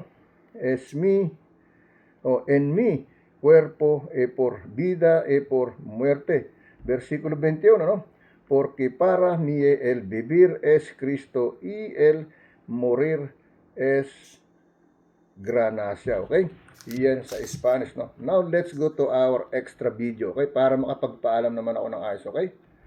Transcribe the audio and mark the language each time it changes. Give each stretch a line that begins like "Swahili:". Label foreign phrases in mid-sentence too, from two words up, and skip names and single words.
Spanish: Es mí, o en mí cuerpo por vida y por muerte. Versículo 21, ¿no? Porque para mí el vivir es Cristo y el morir es ganancia, okay?
Filipino: Yan sa Spanish, no?
English: Now let's go to our extra video, okay?
Filipino: Para makapagpaalam naman ako ng ayos, okay?